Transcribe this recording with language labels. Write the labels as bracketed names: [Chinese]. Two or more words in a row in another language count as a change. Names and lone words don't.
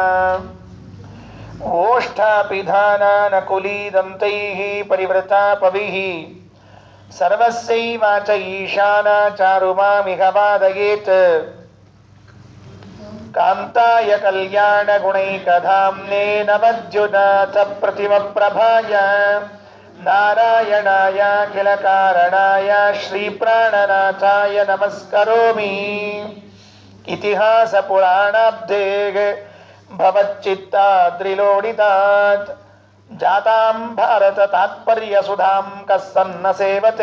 [Sanskrit] ಓಷ್ಠಾಪಿಧಾನಾನಕುಲೀದಂತೈಃ ಪರಿವೃತಾಪವಿಃ ಸರ್ವಸ್ಯೈವಾಚ ಈಶಾನಾ ಚಾರುಮಾಮಿಹ ವಾದಯೇತ್ ಕಾಂತಾಯ ಕಲ್ಯಾಣ ಗುಣೈಕಧಾಮ್ನೇ ನಮದ್ಯುನಾಥ ಪ್ರತಿಮಪ್ರಭಾಯ ನಾರಾಯಣಾಯ ಅಖಿಲ ಕಾರಣಾಯ ಶ್ರೀ ಪ್ರಾಣನಾಥಾಯ ನಮಸ್ಕರೋಮಿ ಇತಿಹಾಸ ಪುರಾಣಾಬ್ಧೇಃ ಭವಚ್ಚಿತ್ತಾದ್ರಿಲೋಡಿತಾತ್ ಜಾತಾಂ ಭಾರತ ತಾತ್ಪರ್ಯ ಸುಧಾಂ ಕಸ್ಸನ್ನ ಸೇವತೆ.